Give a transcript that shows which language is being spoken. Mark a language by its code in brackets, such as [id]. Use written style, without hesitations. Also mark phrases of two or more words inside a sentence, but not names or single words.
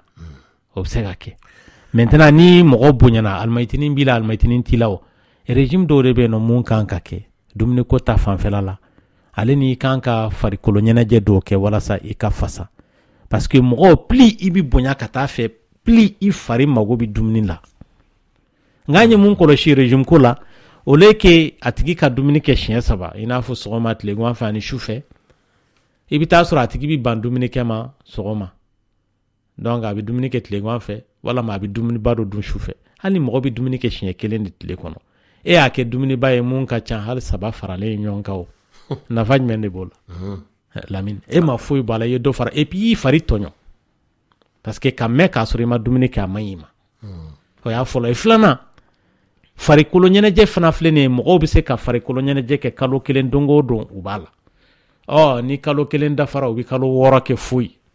[bm] o bɛ se ka kɛ maintenant ni mɔgɔ bonyana alimɛtini b'i la alimɛtini t'i la o régime dɔw de bɛ yen nɔ mun kan ka kɛ dumuniko ta fanfɛla la ale ni kan ka farikolo ɲɛnajɛ dɔw kɛ walasa i ka fasa [fr] parce que [bm] mɔgɔ pli i bɛ bonya ka taa fɛ pli i fari mago bɛ dumuni la nka n ye mun kɔlɔsi régime ko la o le ke a tigi ka dumuni kɛ siɲɛ 3 i n'a fɔ sɔgɔma tilegan fɛ ani sufɛ i bɛ taa sɔrɔ a tigi bɛ ban dumuni kɛ ma sɔgɔma donc a bɛ dumuni kɛ tilegan fɛ walama a bɛ dumuniba dɔ dun sufɛ hali mɔgɔ bɛ dumuni kɛ siɲɛ 1 de tile kɔnɔ e y'a kɛ dumuniba ye mun ka ca hali 3 faralen ɲɔgɔn kan o nafa jumɛn de b'o la Lamine e ma foyi b'a la i ye dɔ fara [fr] et puis [bm] i fari tɔɲɔ [fr] parce que [bm] ka mɛn k'a sɔrɔ i ma dumuni kɛ a man ɲi ma o y'a fɔlɔ ye filanan farikolo ɲɛnajɛ fana filɛ nin ye mɔgɔw bɛ se ka farikolo ɲɛnajɛ kɛ kalo 1 don o don u b'a la ni kalo 1 dafara u bɛ kalo 6 kɛ foyi